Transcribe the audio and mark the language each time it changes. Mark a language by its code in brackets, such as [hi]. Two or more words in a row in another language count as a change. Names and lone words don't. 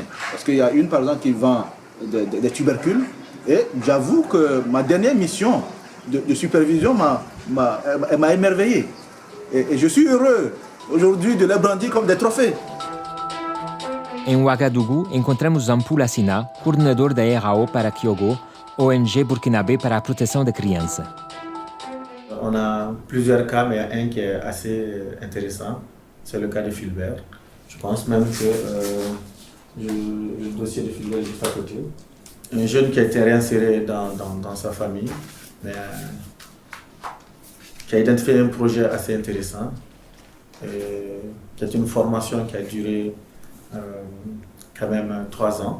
[fr] Parce qu'il y a une par exemple qui vend des tubercules et j'avoue que ma dernière mission de supervision m'a émerveillé. Et je suis heureux aujourd'hui de les brandir comme des trophées. [pt] Em Ouagadougou, encontramos Zampou Lassina, coordenador da RAO para Kyogo, ONG burkinabé para a proteção da criança. [fr] On a plusieurs cas, mais il y a un qui est assez intéressant. C'est le cas de Fulbert. Je pense même que le dossier de Fulbert est juste à côté. Un jeune qui a été réinséré dans sa famille, mais qui a identifié un projet assez intéressant, qui est une formation qui a duré quand même 3 ans.